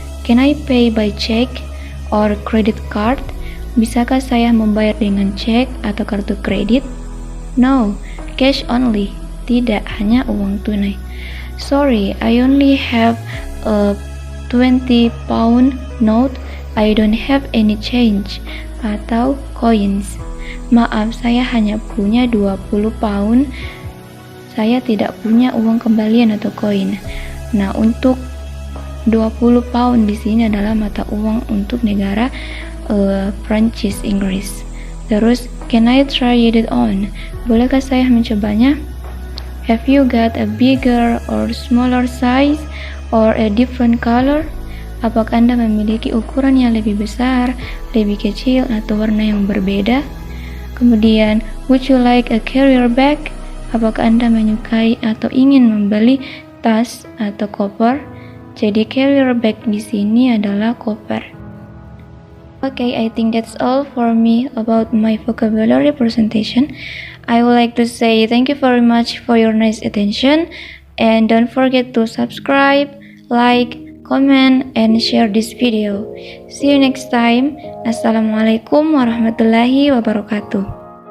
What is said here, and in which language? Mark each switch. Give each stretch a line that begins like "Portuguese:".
English: Can I pay by check or credit card?
Indonesian: Bisakah saya membayar dengan cek atau kartu kredit?
English: No, cash only.
Indonesian: Tidak, hanya uang tunai.
English: Sorry, I only have a 20 pound note. I don't have any change atau coins.
Indonesian: Maaf, saya hanya punya 20 pound. Saya tidak punya uang kembalian atau koin. Nah, untuk 20 pound di sini adalah mata uang untuk negara Prancis, Inggris.
English: Terus, can I try it on?
Indonesian: Bolehkah saya mencobanya?
English: Have you got a bigger or smaller size or a different color?
Indonesian: Apakah Anda memiliki ukuran yang lebih besar, lebih kecil, atau warna yang berbeda?
English: Kemudian, would you like a carrier bag?
Indonesian: Apakah Anda menyukai atau ingin membeli tas atau koper? Jadi carrier bag di sini adalah koper.
English: Okay, I think that's all for me about my vocabulary presentation. I would like to say thank you very much for your nice attention and don't forget to subscribe, like, comment, and share this video. See you next time.
Arabic: Assalamualaikum warahmatullahi wabarakatuh.